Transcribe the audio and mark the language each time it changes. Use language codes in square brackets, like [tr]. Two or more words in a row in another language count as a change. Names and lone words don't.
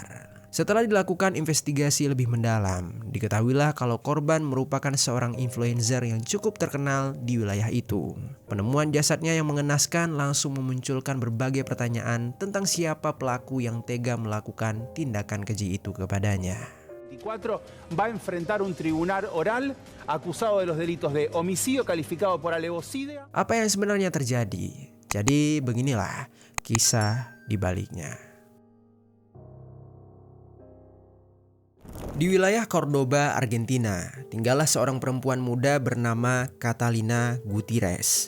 [id] Setelah dilakukan investigasi lebih mendalam, diketahuilah kalau korban merupakan seorang influencer yang cukup terkenal di wilayah itu. Penemuan jasadnya yang mengenaskan langsung memunculkan berbagai pertanyaan tentang siapa pelaku yang tega melakukan tindakan keji itu kepadanya. [es] 24 va a enfrentar un tribunal oral acusado de los delitos de homicidio calificado por alevosía. [id] Apa yang sebenarnya terjadi? Jadi beginilah kisah di baliknya. Di wilayah Cordoba, Argentina, tinggallah seorang perempuan muda bernama Catalina Gutierrez.